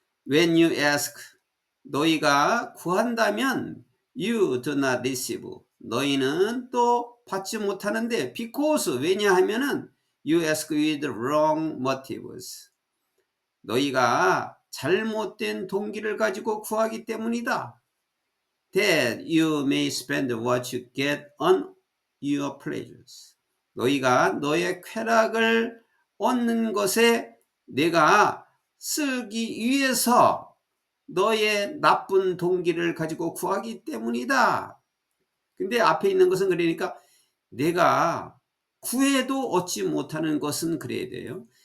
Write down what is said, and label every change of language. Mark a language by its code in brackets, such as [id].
[en] When you ask, [ko] 너희가 구한다면 [en] you do not receive, [ko] 너희는 또 받지 못하는데 [en] because, [ko] 왜냐하면은 [en] you ask with wrong motives, [ko] 너희가 잘못된 동기를 가지고 구하기 때문이다. [en] That you may spend what you get on your pleasures. [ko] 너희가 너의 쾌락을 얻는 것에 내가 쓰기 위해서 너의 나쁜 동기를 가지고 구하기 때문이다. 근데 앞에 있는 것은, 그러니까 내가 구해도 얻지 못하는 것은 그래야 돼요.